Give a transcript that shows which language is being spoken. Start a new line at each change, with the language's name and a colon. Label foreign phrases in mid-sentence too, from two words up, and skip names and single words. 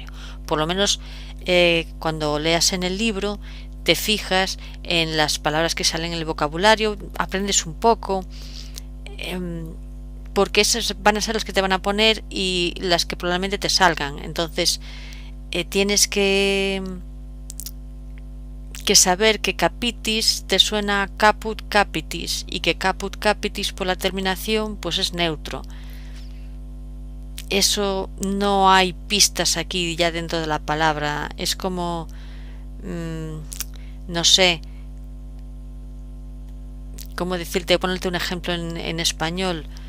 Spanish: Por lo menos cuando leas en el libro te fijas en las palabras que salen en el vocabulario, aprendes un poco, porque esas van a ser las que te van a poner y las que probablemente te salgan. Entonces tienes que saber que capitis te suena a
Latin: caput capitis
Spanish: y que
Latin: caput capitis
Spanish: por la terminación pues es neutro. Eso no hay pistas aquí ya dentro de la palabra. Es como no sé cómo decirte, ponerte un ejemplo en español.